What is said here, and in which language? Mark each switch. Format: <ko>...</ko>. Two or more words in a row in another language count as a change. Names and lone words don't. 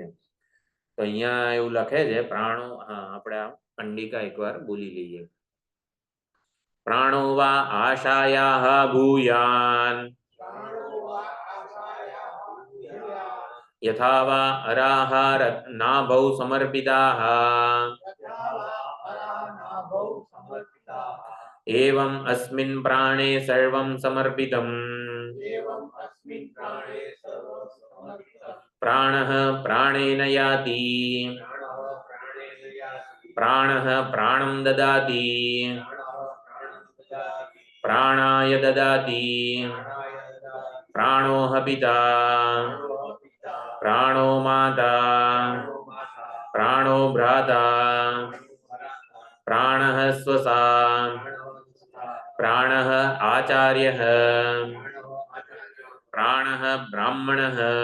<gu>તો અહીંયા એવું લખે છે પ્રાણો. હા, આપણે આ કંડિકા એકવાર બોલી લઈએ.</gu> <sa>પ્રાણો વા આશાયાહ ભૂયાન યથા વા અરાહાર નાભૌ સમર્પિતાઃ एवं अस्मिन् प्राणे सर्वं समर्पितम् प्राणः प्राणेन याति प्राणः प्राणं ददाति प्राणाय ददाति प्राणो पिता प्राणो माता प्राणो भ्राता प्राणः स्वसा प्राणः आचार्यः प्राणः ब्राह्मणः।</sa>